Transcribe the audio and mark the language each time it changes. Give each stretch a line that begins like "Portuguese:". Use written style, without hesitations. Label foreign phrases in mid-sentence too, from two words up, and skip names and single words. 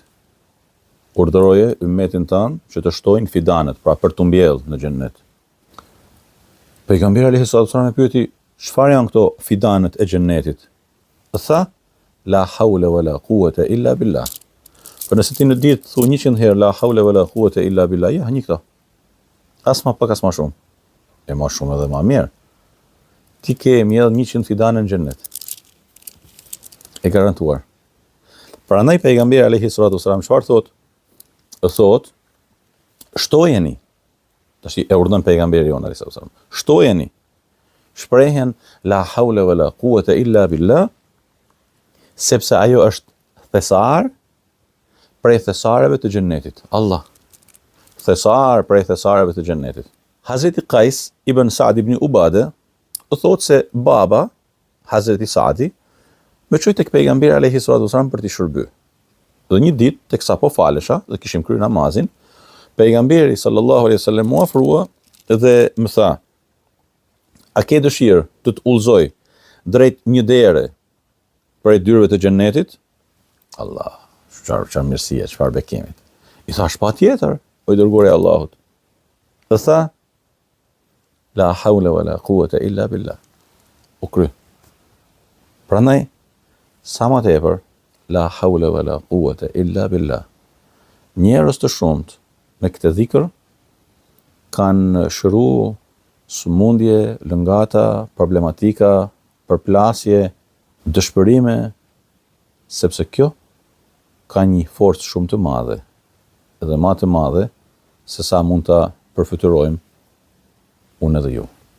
Albanian: Urdhëroje ummetin tënd që të shtojnë fidanët, pra për të mbjellë në xhennet. Pejgamberi
Arabic: عليه الصلاة والسلام
Albanian: e pyeti, çfarë janë këto fidanët e xhennetit? Tha,
Arabic: لا حول ولا قوة إلا بالله.
Albanian: Për nëse ti në ditë thu 100 herë
Arabic: لا حول ولا قوة إلا بالله,
Albanian: ja një këto. As ma pak as ma shumë. E ma shumë edhe ma mirë. Ti ke mjedh 100 fidanë në xhennet. E garantuar. Prandaj pejgamberi
Arabic: عليه الصلاة والسلام
Albanian: çfarë thot? Thot, shtojeni. Tash e urdhën pejgamberi jon
Arabic: عليه الصلاة والسلام.
Albanian: Shtojeni shprehjen
Arabic: لا حول ولا قوة إلا بالله,
Albanian: sepse ajo është thesar prej thesareve të xhennetit. Allah. Thesar prej thesareve të xhennetit. Hazreti Qais ibn Sa'd ibn Ubade thot se baba Hazreti Sa'di më çoi tek pejgamberi
Arabic: عليه الصلاة والسلام
Albanian: për t'i shërby. Dhe një ditë teksa po falesha dhe kishim kryer namazin, pejgamberi
Arabic: صلى الله عليه وسلم
Albanian: mua ofrua dhe më tha, a ke dëshirë të të udhëzoj drejt një dere prej dyrëve të xhennetit? Allah, çfarë mirësie, çfarë bekimit. I thash patjetër, o i dërguari i Allahut. Dhe tha,
Arabic: لا حول ولا قوة إلا بالله.
Albanian: U kry. Prandaj, sa më tepër,
Arabic: لا حول ولا قوة إلا بالله.
Albanian: Njerëz të shumt me këtë dhikr kanë shëruar sëmundje, lëngata, problematika, përplasje, dëshpërime, sepse kjo ka një forcë shumë të madhe, edhe më të madhe se sa mund ta përfytyrojmë unë edhe ju.